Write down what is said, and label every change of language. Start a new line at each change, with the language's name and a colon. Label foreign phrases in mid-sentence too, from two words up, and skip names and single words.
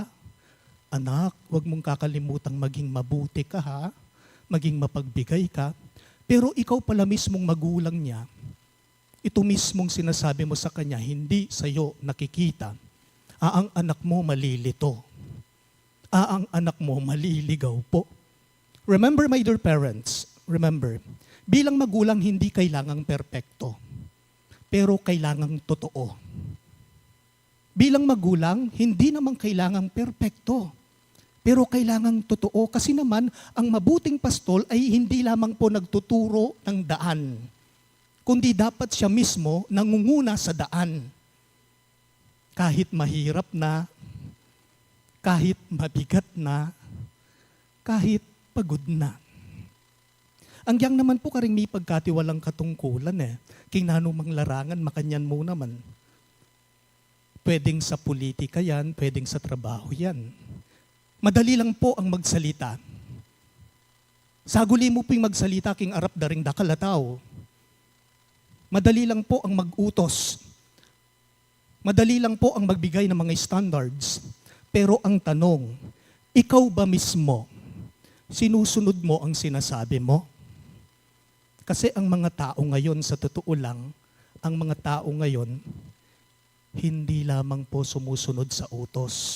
Filipino: Anak, wag mong kakalimutang maging mabuti ka ha? Maging mapagbigay ka. Pero ikaw pala mismong magulang niya, ito mismong sinasabi mo sa kanya, hindi sa'yo nakikita. Ang anak mo malilito. Ang anak mo maliligaw po.
English: Remember, my dear parents, remember,
Filipino: bilang magulang hindi kailangang perpekto, pero kailangang totoo. Bilang magulang, hindi naman kailangang perpekto, pero kailangang totoo. Kasi naman, ang mabuting pastol ay hindi lamang po nagtuturo ng daan, kundi dapat siya mismo nangunguna sa daan. Kahit mahirap na, kahit mabigat na, kahit pagod na.
Pampanga: Ang yang naman po karing may pagkatiwalang katungkulan King nanumang larangan, makanyan mo naman.
Filipino: Pwedeng sa politika yan, pwedeng sa trabaho yan. Madali lang po ang magsalita.
Pampanga: Saguli mo pong magsalita, king arap daring dakalataw.
Filipino: Madali lang po ang mag-utos. Madali lang po ang magbigay ng mga standards. Pero ang tanong, ikaw ba mismo, sinusunod mo ang sinasabi mo? Kasi ang mga tao ngayon, sa totoo lang, ang mga tao ngayon, hindi lamang po sumusunod sa utos.